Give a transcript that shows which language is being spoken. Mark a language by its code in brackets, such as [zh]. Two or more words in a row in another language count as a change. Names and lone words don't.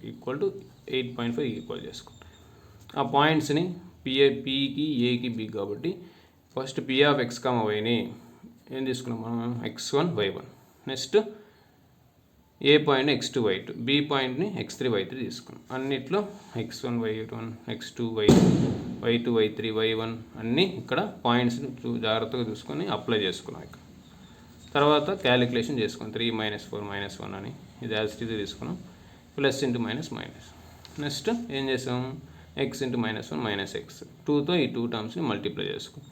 [en] equal to [te] 8.5 ఈక్వల్ చేసుకోండి. ఆ పాయింట్స్ని Pకి Aకి B కాబట్టి ఫస్ట్ P(x, y)ని ఏం తీసుకున్నాం మనం, x1 y1. నెక్స్ట్ ఏ పాయింట్ని x2 y2, B పాయింట్ని x3 y3 తీసుకున్నాం. అన్నిట్లో x1 y1 x2 y2 y2 y3 y1 అన్నీ ఇక్కడ పాయింట్స్ని జాగ్రత్తగా చూసుకొని అప్లై చేసుకున్నాం. ఇక్కడ తర్వాత క్యాలిక్యులేషన్ చేసుకున్నాం 3 - 4 - 1 అని, ఇది [en] as it is [te] తీసుకున్నాం. [en] plus into minus minus. [te] నెక్స్ట్ ఏం చేసాం, x × -1 - x 2తో ఈ 2 [en] terms multiply [te] చేసుకున్నాం.